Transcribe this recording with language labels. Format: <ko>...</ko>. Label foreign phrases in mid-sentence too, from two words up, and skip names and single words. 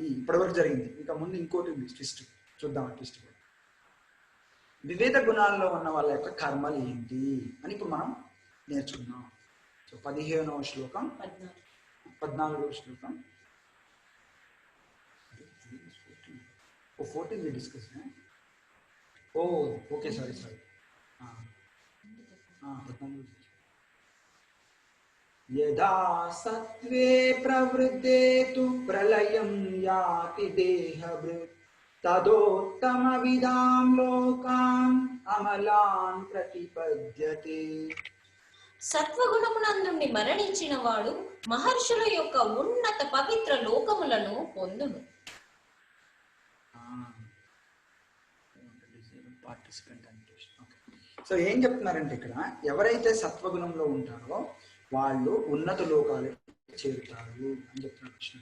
<te>ఇప్పటివరకు జరిగింది, ఇంకా ముందు ఇంకోటి ఉంది ట్విస్ట్, చూద్దాం ఆ ట్విస్ట్ కూడా. వివిధ గుణాల్లో ఉన్న వాళ్ళ యొక్క కర్మలు ఏంటి అని ఇప్పుడు మనం నేర్చుకున్నాం. సో 15వ శ్లోకం 14వ శ్లోకం 14</te> <en>we discussed. Okay, sorry.</en> <sa>यदा सत्त्वे प्रवृद्धे तु प्रलयं याति देहभृत् तदोत्तमविदां लोकान् अमलान् प्रतिपद्यते.</sa> <te>సత్వగుణమునందుండి మరణించిన వాడు మహర్షుల యొక్క ఉన్నత పవిత్ర లోకములను పొందును. సో ఏం చెప్తున్నారంటే ఇక్కడ ఎవరైతే సత్వగుణంలో ఉంటారో వాళ్ళు ఉన్నత లోకాలకు చేరుతారు అని చెప్తున్నారు కృష్ణుడు.</te>